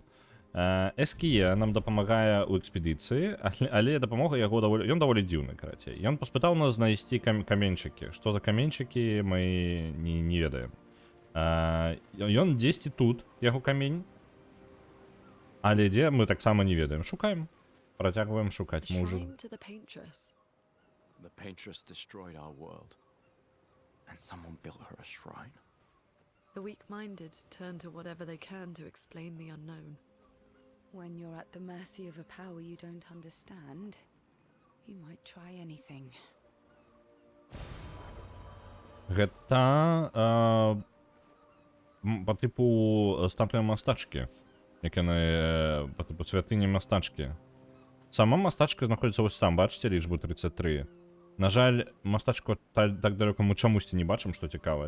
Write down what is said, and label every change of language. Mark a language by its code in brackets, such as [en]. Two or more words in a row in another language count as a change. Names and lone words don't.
[be] Эские нам дапамагае ў экспедыцыі, але дапамога яго ён даволі дзіўны, карацей. Ён паспытаў нас знайсці каменьчыкі. Што за каменьчыкі, мы не ведаем. Ён дзесьці тут, яго камень. Але дзе, мы таксама не ведаем. Шукаем. Працягваем шукаць. Мы ўжо... [en] The Paintress destroyed our world, and someone built her a shrine. The weak-minded turn to whatever they can to explain the unknown. When you're at the mercy of a power you don't understand, you might try anything. [be] Гэта па тыпу статуя мастачкі, як яны па тыпу святыні мастачкі. Сама мастачка знаходзіцца вось там, бачыце лічбу 33. На жаль, мастачку так далёка мы чамусьці не бачым, што цікава.